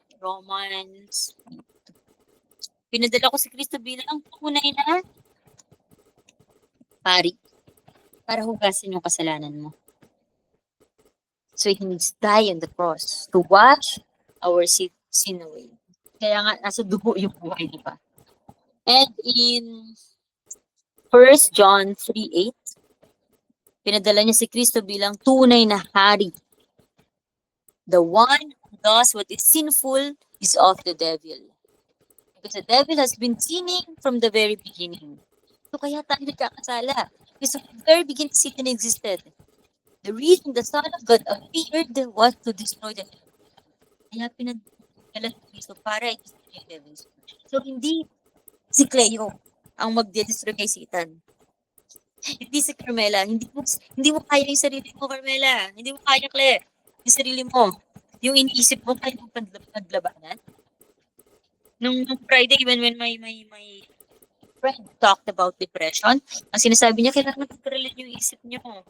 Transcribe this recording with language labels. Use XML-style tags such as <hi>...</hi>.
<tl>Romans 8:2. Pinadala ko si Kristo bilang tunay na pari para hugasin yung kasalanan mo.</tl> <en>So He needs to die on the cross to wash our sin away.</en> <tl>Kaya nga, nasa dugo yung buhay, di ba? And in 1 John 3:8, pinadala niya si Kristo bilang tunay na hari.</tl> <en>The one who does what is sinful is of the devil. Because the devil has been sinning from the very beginning. So kaya tayo nagkakasala. Because from the very beginning, Satan existed. The reason the Son of God appeared was to destroy the devil.</en> <tl>Kaya pinadala si Kristo para i-destroy the devil. So hindi si Cleo ang magde-destroy kay Satan. Hindi si Carmela. Hindi mo kaya yung sarili mo, Carmela. Hindi mo kaya, Cle. Yung sarili mo. Yung iniisip mo, kaya mo paglabanan. Nung Friday, when my friend talked about depression, ang sinasabi niya, kailangan mag-relate yung isip niyo.</tl>